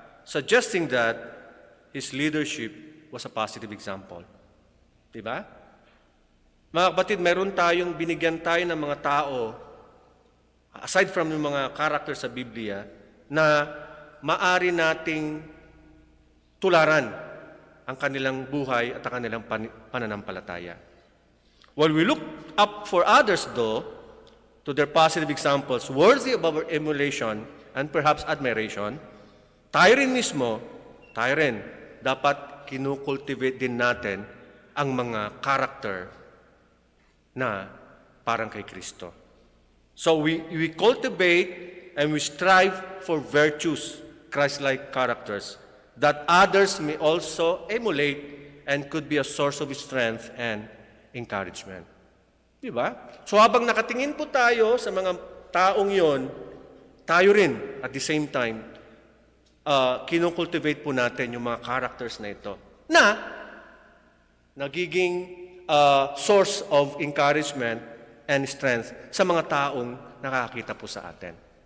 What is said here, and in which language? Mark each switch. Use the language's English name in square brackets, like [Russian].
[English] Suggesting that his leadership was a positive example. [Filipino] Di ba? Mga kapatid, meron tayong binigyan tayo ng mga tao, [English] aside from [Filipino] yung mga character sa Biblia, na maari nating tularan ang kanilang buhay at ang kanilang pananampalataya. [English] While we look up for others, though, to their positive examples, worthy of our emulation and perhaps admiration, [Filipino] tayo rin, dapat kinukultivate din natin ang [English] mga character [Filipino] na parang kay Kristo. [English] So we cultivate and we strive for virtues, Christ-like characters, that others may also emulate and could be a source of strength and encouragement. [Filipino] Di ba? So habang nakatingin po tayo sa mga taong yon, tayo rin [English] at the same time, [Filipino] kinukultivate po natin yung mga characters na ito na nagiging [English] source of encouragement and strength [Filipino] sa mga taong nakakita po sa atin.